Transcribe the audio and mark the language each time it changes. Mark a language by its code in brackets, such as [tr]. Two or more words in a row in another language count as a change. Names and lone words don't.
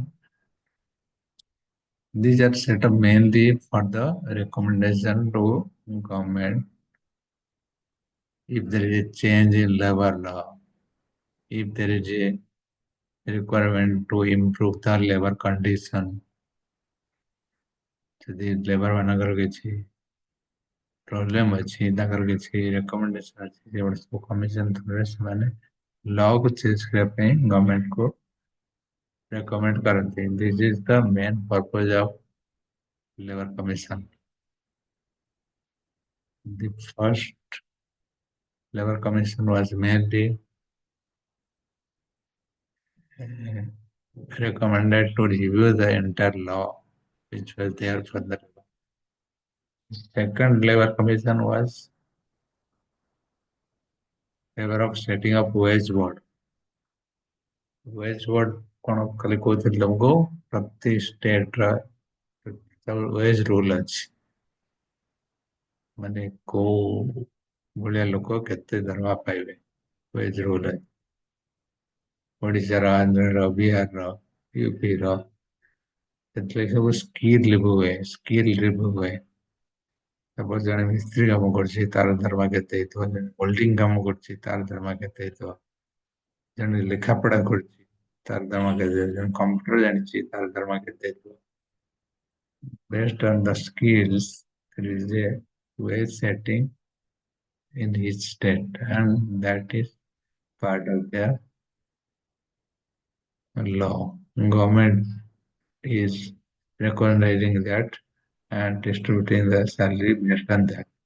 [en] These are set up mainly for the recommendation to government if there is a change in labor law, if there is a requirement to improve the labor condition. [or] ଯଦି ଲେବର ମାନଙ୍କର କିଛି ପ୍ରୋବ୍ଲେମ ଅଛି ତାଙ୍କର କିଛି ରେକମେଣ୍ଡେସନ ଅଛି ସେଗୁଡ଼ା ସବୁ [en] commission throughରେ [or] ସେମାନେ ଲକୁ ଚେଞ୍ଜ କରିବା ପାଇଁ ଗଭର୍ଣ୍ଣମେଣ୍ଟକୁ ରେକମେଣ୍ଡ କରନ୍ତି. [en] This is the main purpose of labour commission. The first labor commission was mainly uh, recommended to review the entire law which was there for the second labor commission was favor of setting up wage board. Wage board [or] କଣ ଖାଲି କହୁଥିଲେ ଲୋକ ପ୍ରତି ଷ୍ଟେଟର [en] wage rule [or] ଅଛି ମାନେ କୋଉ ଭଳିଆ ଲୋକ କେତେ ଦରମା ପାଇବେ [en] wage rule [or] ଅଛି ଓଡ଼ିଶାର ଆନ୍ଧ୍ରର ବିହାରର ୟୁପିର ସେଥିରେ ସବୁ [en] skill review [or] ହୁଏ [en] skill review [or] ହୁଏ ତାପରେ ଜଣେ ମିସ୍ତ୍ରୀ କାମ କରୁଛି ତାର ଦରମା କେତେ ହେଇଥିବ ଜଣେ ହୋଲ୍ଡିଂ କାମ କରୁଛି ତାର ଦରମା କେତେ ହେଇଥିବ ଜଣେ ଲେଖାପଢା କରୁଛି ତାର ଦରମା କେତେ ହେଇଥିବ ଜଣେ କମ୍ପ୍ୟୁଟର ଜାଣିଛି ତାର ଦରମା କେତେ ହେଇଥିବ [en] based on the skills there is a wage setting in each state and that is part of the law government is recognizing that and distributing the salary based on that.